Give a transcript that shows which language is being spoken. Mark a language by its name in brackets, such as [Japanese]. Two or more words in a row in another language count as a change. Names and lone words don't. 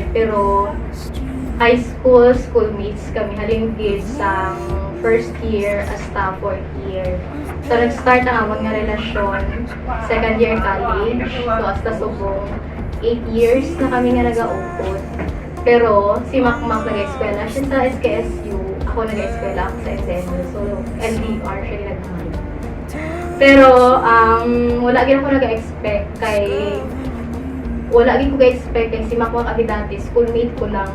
[Hiligaynon] Pero [English] high school, [Hiligaynon] schoolmates kami. Halingkid sa [English] first year [Hiligaynon] hasta [English] fourth year. [Hiligaynon] So nag-start ang amon nga relasyon, [English] second year college. [Hiligaynon] So hasta subong 8 years na kami nga nag-aupod. Pero si Makmak nag-eskwela siya sa SKSU, ako nag-eskwela ako sa SNU. So LDR siya ginagawa. Pero, wala gid ako nag-expect kay si Makmak abi dati, schoolmate ko lang.